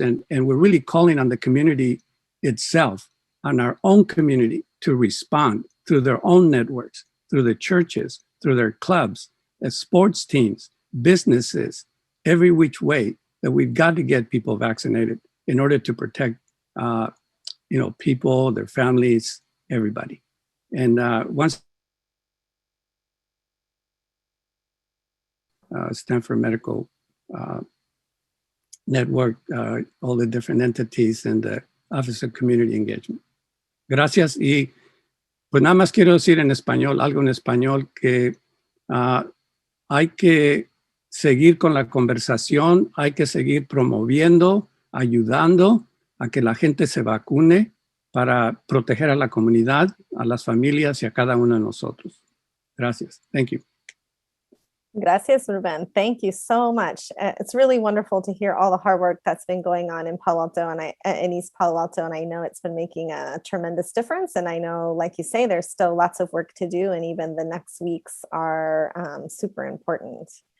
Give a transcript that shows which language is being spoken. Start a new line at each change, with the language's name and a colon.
English: And we're really calling on the community itself, on our own community, to respond through their own networks, through the churches, through their clubs, sports teams, businesses, every which way, that we've got to get people vaccinated in order to protect people, their families, everybody. And once Stanford Medical Network, all the different entities and the Office of Community Engagement.
Spanish: Gracias. Y pues nada más quiero decir en español, algo en español, que hay que seguir con la conversación, hay que seguir promoviendo, ayudando a que la gente se vacune para proteger a la comunidad, a las familias y a cada uno de nosotros. Gracias.
English: Thank you.
Spanish: Gracias,
English: Ruben. Thank you so much. It's really wonderful to hear all the hard work that's been going on in Palo Alto and in East Palo Alto, and I know it's been making a tremendous difference. And I know, like you say, there's still lots of work to do, and even the next weeks are super important.